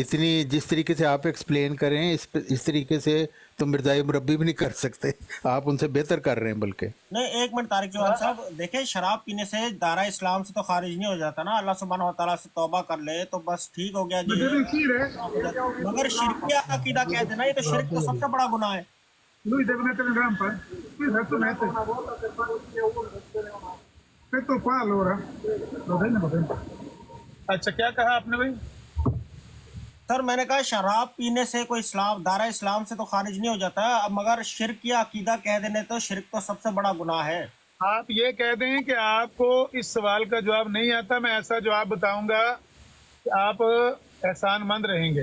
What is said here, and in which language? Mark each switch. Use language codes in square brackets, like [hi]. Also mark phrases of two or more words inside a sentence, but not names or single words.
[hi] इतनी जिस तरीके से आप एक्सप्लेन कर रहे हैं इस तरीके से तो मिर्ज़ाई मुरब्बी भी नहीं कर सकते, आप उनसे बेहतर कर रहे हैं बल्कि। नहीं, एक मिनट तारिक चौहान साहब, देखें शराब पीने से दायरा इस्लाम से तो खारिज नहीं हो जाता ना, [ar] الله سبحانه وتعالى [hi] से तौबा कर ले तो बस ठीक हो गया जी। मगर शिरकिया अकीदा कह देना, ये तो शिरक तो सबसे बड़ा गुनाह है। [it] Lui deve mettere in rampa? Qui adesso mette. Aspetta qua allora. Va bene, va bene. [hi] अच्छा क्या कहा आपने भाई? सर मैंने कहा शराब पीने से कोई इस्लाम दायरा इस्लाम से तो खारिज नहीं हो जाता, अब मगर शिरक या अकीदा कह देने तो शिरक तो सबसे बड़ा गुनाह है। आप ये कह दें कि आपको इस सवाल का जवाब नहीं आता, मैं ऐसा जवाब बताऊंगा कि आप एहसानमंद रहेंगे।